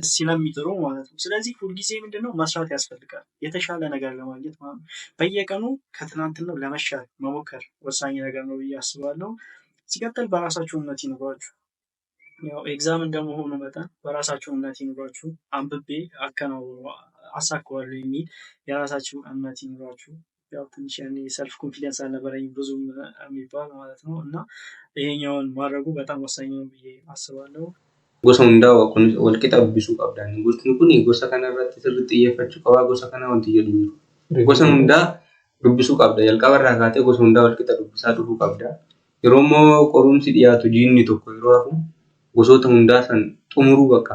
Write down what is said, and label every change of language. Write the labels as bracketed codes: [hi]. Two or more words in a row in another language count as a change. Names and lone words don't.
[am] ስለሚጥሩ ማለት ነው። ስለዚህ ሁልጊዜ ምንድነው መስራት ያስፈልጋል የተሻለ ነገር ለማግኘት ማለት ነው። በየቀኑ ከትናንትናው ለመሻል መሞከር ወሳኝ ነገር ነው ብዬ አስባለሁ። ሲቀጥል በራሳችሁ እምነት ይኑራችሁ። ያው ኤግዛም እንደመሆኑ መጠን በራሳችሁ እምነት ይኑራችሁ። አንብቤ አሳካዋለሁ የሚል የራሳችሁ እምነት ይኑራችሁ። ያው ትንሽ ያኔ [en] self confidence [am] አልነበረኝም ብዙ የሚባል ማለት ነው እና ይሄኛውን ማድረጉ በጣም ወሳኝ ነው ብዬ አስባለሁ። [om] gosa hundaa walqixa dubbisuu qabdan. Gosti kun gosa kanarratti sirriitti xiyyeeffachuu qaba. Gosa kana wanti jedhu jiru. Gosa hundaa dubbisuu qabda. Jalqabarraa kaatee gosa hundaa walqixa dubbisaa dhufuu qabda. Yeroo immoo qorumsi dhiyaatu jiinni tokko yeroo hafu gosoota hundaa san xumuruu bakka.